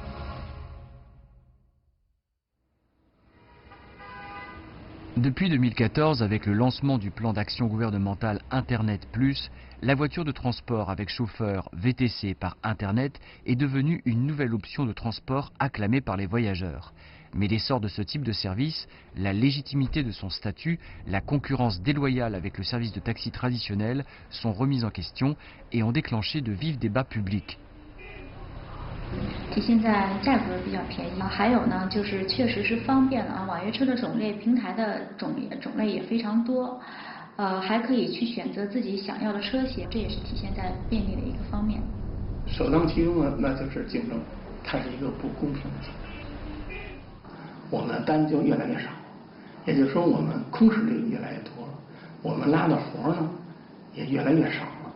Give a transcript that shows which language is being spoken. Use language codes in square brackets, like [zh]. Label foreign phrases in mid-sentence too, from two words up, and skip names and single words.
[fr] Depuis 2014, avec le lancement du plan d'action gouvernemental Internet Plus, la voiture de transport avec chauffeur VTC par Internet est devenue une nouvelle option de transport acclamée par les voyageurs. Mais l'essor de ce type de service, la légitimité de son statut, la concurrence déloyale avec le service de taxi traditionnel sont remises en question et ont déclenché de vifs débats publics. [zh] 体现在价格比较便宜，还有呢，就是确实是方便了啊。网约车的种类、平台的种类也非常多，还可以去选择自己想要的车型，这也是体现在便利的一个方面。首当其冲的那就是竞争，它是一个不公平的竞争，我们的单就越来越少，也就是说我们空室率越来越多了，我们拉的活呢也越来越少了。